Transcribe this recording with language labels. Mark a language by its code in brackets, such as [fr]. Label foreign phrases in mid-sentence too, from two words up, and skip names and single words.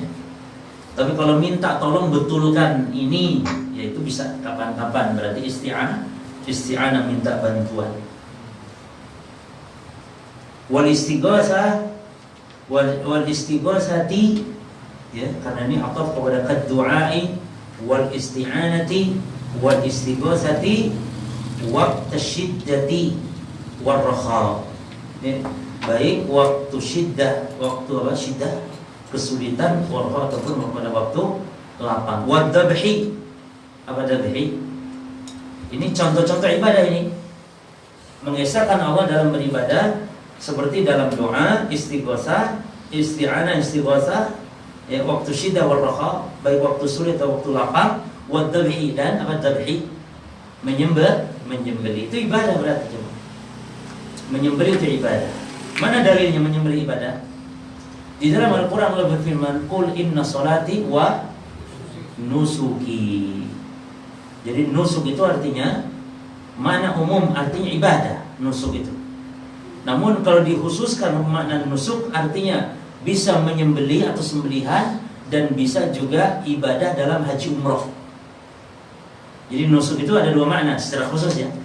[id] Tapi kalau minta tolong betulkan ini, yaitu bisa kapan-kapan, berarti isti'anah minta bantuan. [ar] والاستغاثة, ya, [id] karena ini ataf kepada [ar] كالدعاء والاستعانة والاستغاثة وقت الشدة والرخاء. [id] Ya, baik waktu syiddah, waktu apa? Syiddah, kesulitan, [ar] والرخاء [id] ataupun pada waktu lapang. [ar] والذبح, apa dabhi? [id] Ini contoh-contoh ibadah ini. Mengesahkan Allah dalam beribadah seperti dalam doa, istighotsah, isti'anah, istighotsah, ya, waktu [ar] الشدة والرخاء, [id] baik waktu sulit atau waktu lapang. [ar] والذبح, [id] dan apa dabhi? Menyembelih. Itu ibadah berarti, coba. Menyembelih itu ibadah. Mana dalilnya menyembelih ibadah? Di dalam Al-Qur'an Allah berfirman, [ar] "قل إن صلاتي ونسكي." [id] Jadi nusuk itu artinya makna umum, artinya ibadah, nusuk itu. Namun kalau dikhususkan makna nusuk artinya bisa menyembelih atau sembelihan, dan bisa juga ibadah dalam haji umroh. Jadi nusuk itu ada dua makna secara khusus, ya.